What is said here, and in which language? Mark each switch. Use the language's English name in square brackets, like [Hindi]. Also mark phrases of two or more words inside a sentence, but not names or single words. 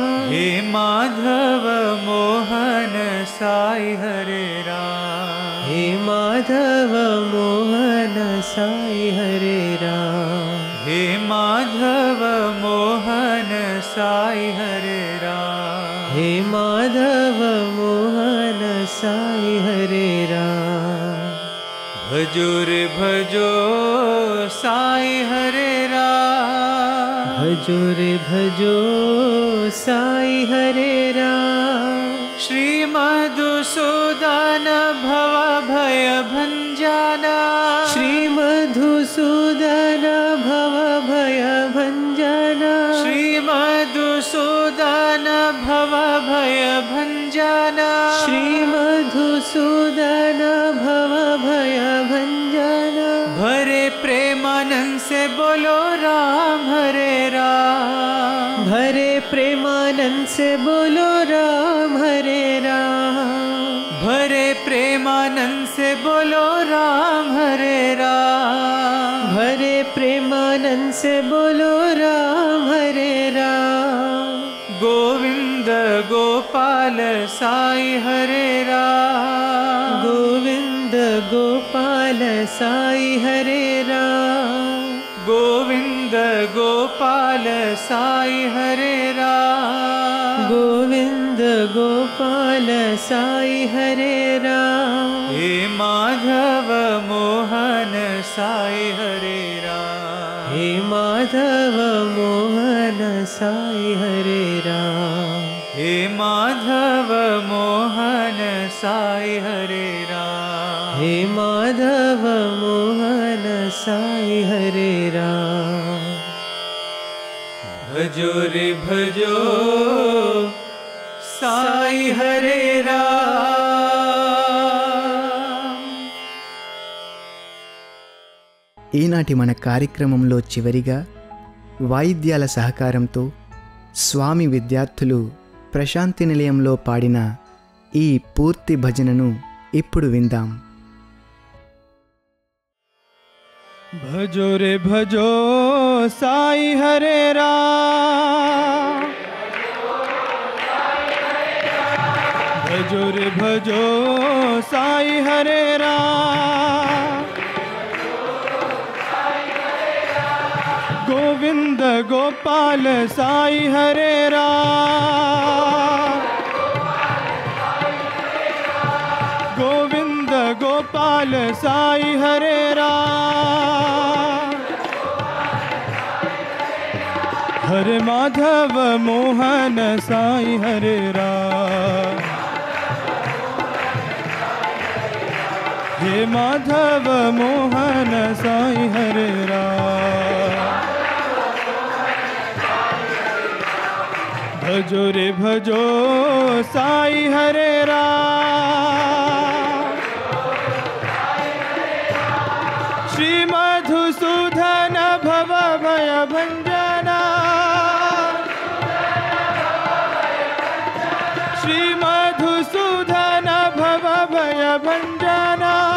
[Hindi] हे माधव मोहन साई हरे राम. हे माधव मोहन साई हरे राम. हे माधव मोहन साई हरे राम. हे माधव मोहन साई हरे राम. भजो रे भजो साई हरे राम. भजो रे भजो साई हरे राम. श्री मधुसूदन भव भय भंजना. श्री मधुसूदन भव भय भंजना. श्री मधुसूदन भव भय भंजना. श्री मधुसूदन भव भय भंजना. भरे प्रेमानंद से बोलो राम हरे राम. भरे प्रेमानंद से बोलो राम हरे राम. भरे प्रेमानंद से बोलो राम हरे राम. भरे प्रेमानंद से बोलो राम हरे राम. गोविंद गोपाल साई हरे राम. गोविंद गोपाल साई हरे राम. गोविंद गोपाल साई हरे राम. गोविंद गोपाल साई हरे राम. हे माधव मोहन साई हरे राम. हे माधव मोहन साई हरे राम. हे माधव मोहन साई हरे राम. हे माधव मोहन साई हरे राम. भजो रे भजो साई हरे राम. [Telugu] ఈనాటి మన కార్యక్రమంలో చివరిగా వాయిద్యాల సహకారంతో స్వామి విద్యార్థులు ప్రశాంతి నిలయంలో పాడిన ఈ పూర్తి భజనను ఇప్పుడు విందాం. [Hindi] भजो रे भजो साई हरे राम. भजो रे भजो साई हरे राम. गोविंद गोपाल साई हरे राम. गोविंद गोपाल साई हरे राम. हरे माधव मोहन साई हरे राम. हे माधव मोहन साई हरे राम. भजो रे भजो साई हरे राम। श्री मधुसूदन भव भय भंजना, श्री मधुसूदन भव भय भंजना।